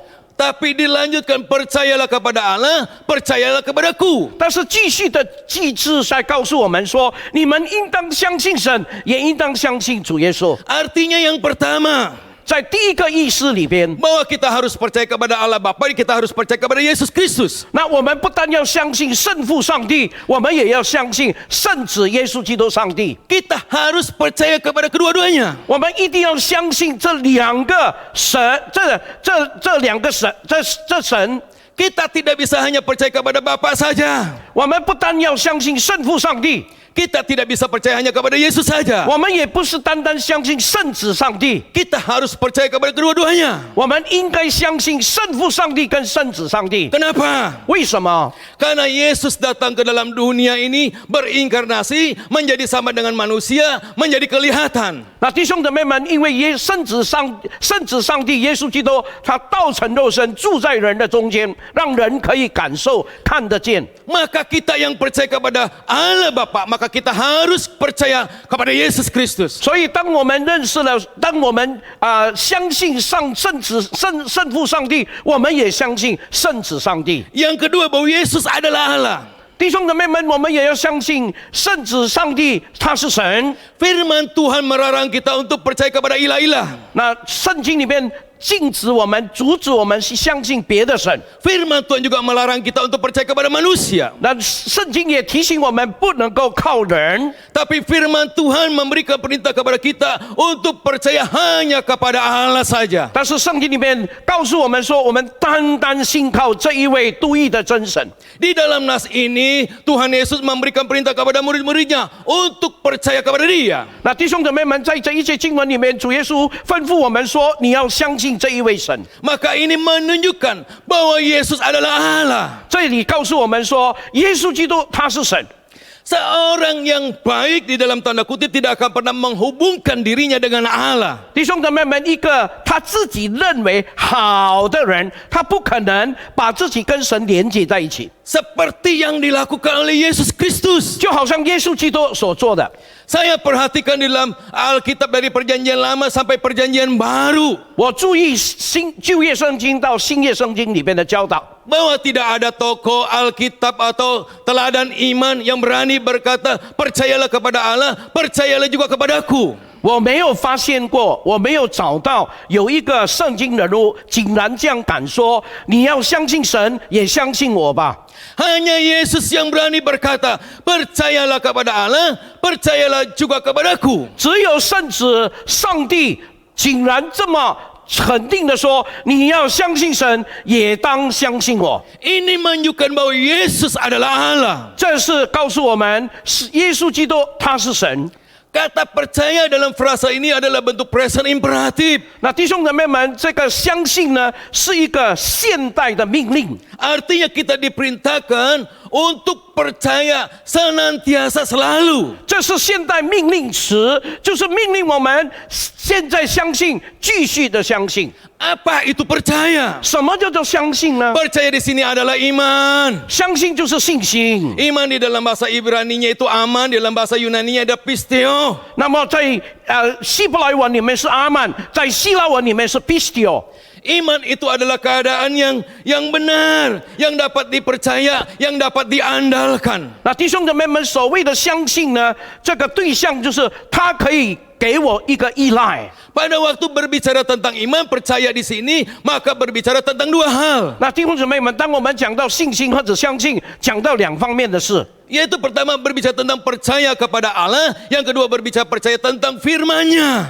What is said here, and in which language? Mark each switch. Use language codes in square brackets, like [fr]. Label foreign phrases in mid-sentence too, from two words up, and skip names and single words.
[id] Tapi dilanjutkan, percayalah kepada Allah, percayalah kepadaku. [zh] 但是继续的记字在告诉我们说：你们应当相信神，也应当相信主耶稣。 [id] Artinya yang pertama, [zh] 在第一个意思里边， [id] bahwa kita harus percaya kepada Allah Bapa, kita harus percaya kepada Yesus Kristus. [zh] 那我们不但要相信圣父上帝，我们也要相信圣子耶稣基督上帝。 [id] Kita harus percaya kepada kedua-duanya. [zh] 我们一定要相信这两个神，这两个神，这神。 [id] Kita tidak bisa hanya percaya kepada Bapa saja. [zh] 我们不但要相信圣父上帝， [id] Kita tidak bisa percaya hanya kepada Yesus saja. [zh] 我们也不是单单相信圣子上帝， [id] Kita harus percaya kepada kedua-duanya. [zh] 我们应该相信圣父上帝跟圣子上帝。 [id] Kenapa? [zh] 为什么？ [id] Karena Yesus datang ke dalam dunia ini berinkarnasi, menjadi sama dengan manusia, menjadi kelihatan. [zh] 那弟兄姊妹们，因为圣子上帝耶稣基督，他道成肉身，住在人的中间，让人可以感受、看得见。 [id] Maka kita yang percaya kepada Allah Bapa, maka kita harus percaya kepada Yesus Kristus. [zh] 所以，当我们认识了，当我们相信圣父上帝，我们也相信圣子上帝。 [id] Yang kedua, bahwa Yesus adalah Allah. [zh] 弟兄姊妹们，我们也要相信圣子上帝他是神。 [id] Firman Tuhan melarang kita untuk percaya kepada ilah-ilah. [zh] 那圣经里面禁止我们、阻止我们去相信别的神。 [id] Firman Tuhan juga melarang kita untuk percaya kepada manusia. [zh] 那圣经也提醒我们不能够靠人， [id] Tapi firman Tuhan memberikan perintah kepada kita untuk percaya hanya kepada Allah saja. [zh] 但是圣经里面告诉我们说，我们单单信靠这一位独一的真神。 [id] Di dalam nas ini, Tuhan Yesus memberikan perintah kepada murid-muridnya untuk percaya kepada Dia. [zh] 那弟兄姊妹们，在这一节经文里面，主耶稣吩咐我们说，你要相信这一位神。 [id] Maka ini menunjukkan bahwa Yesus adalah Allah. [zh] 这里告诉我们说，耶稣基督他是神。 [id] Seorang yang baik di dalam tanda kutip tidak akan pernah menghubungkan dirinya dengan Allah. [zh] 弟兄姊妹们，一个他自己认为好的人，他不可能把自己跟神连接在一起， [id] Seperti yang dilakukan oleh Yesus Kristus. [zh] 就好像耶稣基督所做的。 [id] Saya perhatikan di dalam Alkitab dari perjanjian lama sampai perjanjian baru. [zh] 我注意旧约圣经到新约圣经里边的教导， [id] Bahwa tidak ada tokoh Alkitab atau teladan iman yang berani berkata, percayalah kepada Allah, percayalah juga kepadaku. [zh] 我没有发现过，我没有找到有一个圣经人物竟然这样敢说：你要相信神，也相信我吧。 [id] Hanya Yesus yang berani berkata, percayalah kepada Allah, percayalah juga kepadaku. [zh] 只有圣子上帝竟然这么肯定的说：你要相信神，也当相信我。 [id] Ini menunjukkan bahwa Yesus adalah Allah. [zh] 这是告诉我们，是耶稣基督他是神。 [id] Kata percaya dalam frasa ini adalah bentuk present imperatif. [zh] 那弟兄姊妹们，这个相信呢，是一个现代的命令。 [id] Artinya kita diperintahkan untuk percaya senantiasa selalu. [zh] 这是现代命令词，就是命令我们现在相信，继续的相信。 [id] Apa itu percaya? [zh] 什么叫做相信呢？ [id] Percaya di sini adalah iman. [zh] 相信就是信心。 [id] Iman di dalam bahasa Ibrani-nya itu aman, di dalam bahasa Yunani-nya ada pisteo. [zh] 那么在希伯来文里面是阿曼，在希腊文里面是 pistio。 [id] Iman itu adalah keadaan yang benar, yang dapat dipercaya, yang dapat diandalkan. [zh] 那弟兄姊妹们，所谓的相信呢，这个对象就是他可以给我一个依赖。 [id] Pada waktu berbicara tentang iman, percaya di sini, maka berbicara tentang dua hal. [zh] 那弟兄姊妹们，当我们讲到信心或者相信，讲到两方面的事。 [id] Yaitu pertama berbicara tentang percaya kepada Allah, yang kedua berbicara percaya tentang firman-Nya.